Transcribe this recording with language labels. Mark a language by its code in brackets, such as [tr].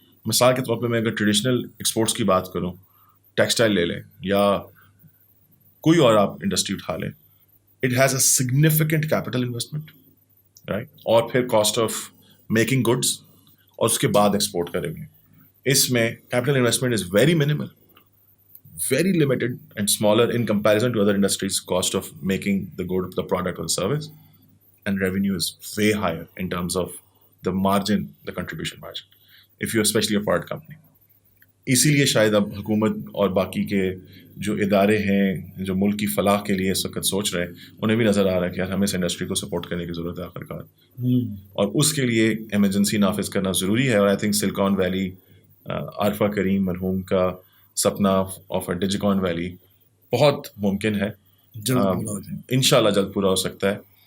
[ur] مثال کے طور پہ میں اگر ٹریڈیشنل ایکسپورٹس کی بات کروں, ٹیکسٹائل لے لیں یا کوئی اور آپ انڈسٹری اٹھا لیں, [en] it has a significant capital investment, [ur] right, اور پھر کاسٹ آف میکنگ گڈس اور اس کے بعد ایکسپورٹ کریں گے. اس میں [en] Capital investment is very minimal, very limited and smaller in comparison to other industries. Cost of making the good, the product or the service, and revenue is way higher in terms of the margin, the contribution margin, if you're especially a part company. [ur] اسی لیے شاید اب حکومت اور باقی کے جو ادارے ہیں جو ملک کی فلاح کے لیے اس وقت سوچ رہے ہیں, انہیں بھی نظر آ رہا ہے کہ یار ہمیں اس انڈسٹری کو سپورٹ کرنے کی ضرورت ہے آخرکار, اور اس کے لیے ایمرجنسی نافذ کرنا ضروری ہے. اور [en] I think [ur] silicon valley, Arifa کریم مرحوم کا سپنا آف اے ڈیجیکان ویلی بہت ممکن ہے, انشاءاللہ جلد پورا ہو سکتا ہے.